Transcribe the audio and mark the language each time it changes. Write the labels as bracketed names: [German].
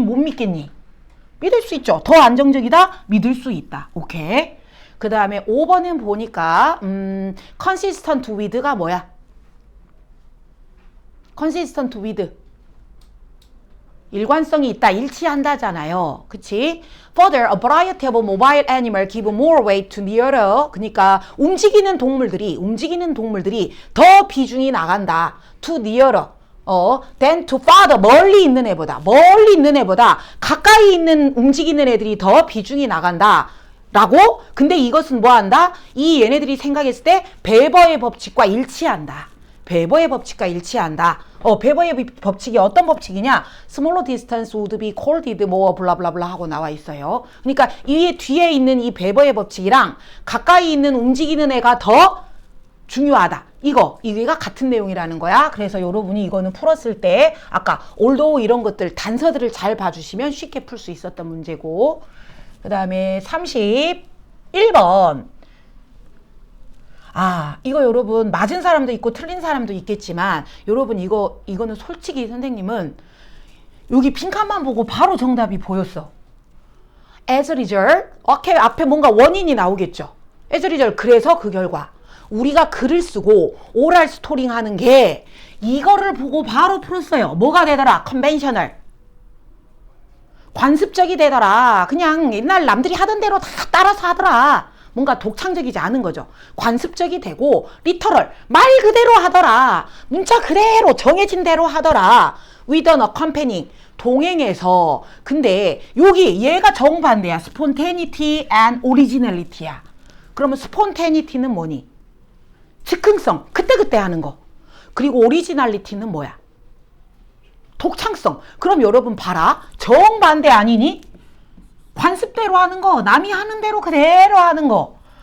[Korean] 못 믿겠니? 믿을 수 있죠. 더 안정적이다? 믿을 수 있다. 오케이. 그 다음에 5번은 보니까 [English] consistent with [Korean] 가 뭐야? consistent with 일관성이 있다, 일치한다잖아요. 그치? [English] Further, a variety of mobile animals give more weight to nearer. [Korean] 그러니까 움직이는 동물들이 더 비중이 나간다. [English] To nearer. than to farther. [Korean] 멀리 있는 애보다 가까이 있는 움직이는 애들이 더 비중이 나간다. 라고? 근데 이것은 뭐 한다? 이 얘네들이 생각했을 때 베버의 법칙과 일치한다. 베버의 법칙과 일치한다. 베버의 법칙이 어떤 법칙이냐? [English] Smaller distance would be called more [Korean] 블라블라블라 하고 나와 있어요. 그러니까 이 뒤에 있는 이 베버의 법칙이랑 가까이 있는 움직이는 애가 더 중요하다. 이게가 같은 내용이라는 거야. 그래서 여러분이 이거는 풀었을 때 아까 although 이런 것들 단서들을 잘 봐주시면 쉽게 풀 수 있었던 문제고, 그 다음에 31번. 이거 여러분 맞은 사람도 있고 틀린 사람도 있겠지만 여러분 이거는 솔직히 선생님은 여기 빈칸만 보고 바로 정답이 보였어. [English] As a result, [Korean] 앞에 뭔가 원인이 나오겠죠. As a result, 그래서 그 결과 우리가 글을 쓰고 오랄 스토링 하는 게 이거를 보고 바로 풀었어요. 뭐가 되더라? 컨벤셔널. 관습적이 되더라. 그냥 옛날 남들이 하던 대로 다 따라서 하더라. 뭔가 독창적이지 않은 거죠. 관습적이 되고 리터럴, 말 그대로 하더라. 문자 그대로 정해진 대로 하더라. [English] with an accompanying, [Korean] 동행해서. 근데 여기 얘가 정반대야. [English] spontaneity and originality [Korean] 야. 그러면 spontaneity는 뭐니? 즉흥성, 그때그때 하는 거. 그리고 originality는 뭐야? 독창성. 그럼 여러분 봐라. 정반대 아니니? 관습대로 하는 거, 남이 하는 대로 그대로 하는 거.